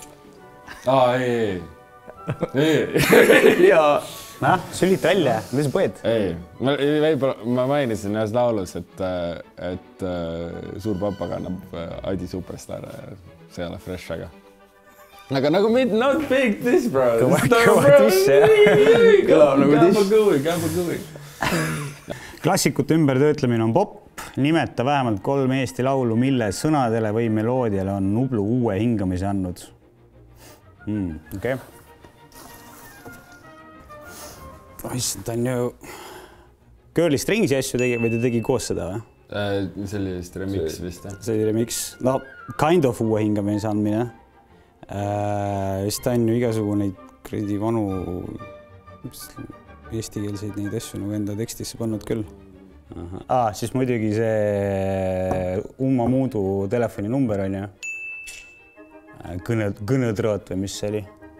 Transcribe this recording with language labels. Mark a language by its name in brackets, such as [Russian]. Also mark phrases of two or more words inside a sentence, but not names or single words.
[Estonian] Ei. Jaa. Sülita välja, mida sa põed? Ei, ma mainisin ühes laulus, et suur papa kannab Adi Superstar. See ei ole fresh, aga nagu [English] not big this, bro. [Estonian] Kõva tiss, jah. Kõlab nagu tiss. Kämpa kõvi. Klassikute ümbertöötlemine on pop. Nimeta vähemalt 3 Eesti laulu, mille sõnadele või meloodiale on Nublu uue hingamise andnud. Okei. Ta on ju Girli Stringsi asju tegi, või ta tegi koos seda või? See oli vist remix vist, jah? See oli remix. No, [English] kind of [Estonian] uue hingamise andmine. Vist ta on ju igasugune neid vanu eestikeelseid neid asju nagu enda tekstisse pannud küll. Siis muidugi see Umma Muudu telefoninumber on ju. Kõnetrõot või mis see oli.